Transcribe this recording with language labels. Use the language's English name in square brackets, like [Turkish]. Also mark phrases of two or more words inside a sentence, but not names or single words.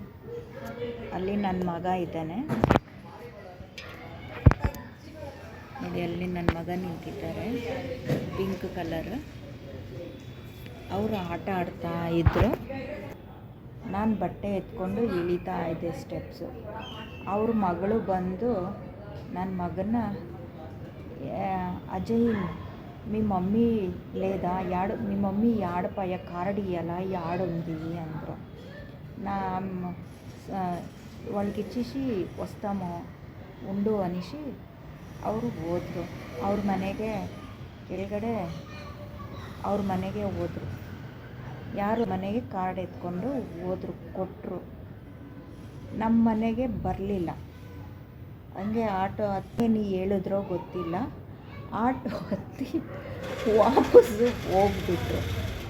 [Kannada] ಅಲ್ಲಿ ನನ್ನ ಮಗ ಇದ್ದಾನೆ ನೋಡಿ, ಅಲ್ಲಿ ನನ್ನ ಮಗ ನಿಂತಿದ್ದಾರೆ, [English] pink colour. [Kannada] ಅವರು ಆಟ ಆಡ್ತಾ ಇದ್ದರು. ನಾನು ಬಟ್ಟೆ ಎತ್ಕೊಂಡು ಇಳಿತಾ ಇದ್ದೆ ಸ್ಟೆಪ್ಸು. ಅವ್ರ ಮಗಳು ಬಂದು ನನ್ನ ಮಗನ, [Telugu] అజయ్ మీ మమ్మీ లేదా మీ మమ్మీ యాడపాయ కార్డ్ ఇయ్యాలా, యాడుంది అంటారు. వాళ్ళకి ఇచ్చేసి వస్తాము ఉండు అనేసి [Kannada] ಅವರು ಹೋದರು. ಅವ್ರ ಮನೆಗೆ ಕೆಳಗಡೆ ಅವ್ರ ಮನೆಗೆ ಹೋದರು. ಯಾರು ಮನೆಗೆ ಕಾರ್ಡ್ ಎತ್ಕೊಂಡು ಹೋದರು, ಕೊಟ್ಟರು. ನಮ್ಮ ಮನೆಗೆ ಬರಲಿಲ್ಲ. ಹಂಗೆ ಆಟೋ ಹತ್ತಿ ನೀ ಹೇಳಿದ್ರೋ ಗೊತ್ತಿಲ್ಲ, ಆಟೋ ಹತ್ತಿ ವಾಪಸ್ಸು ಹೋಗ್ಬಿಟ್ರು.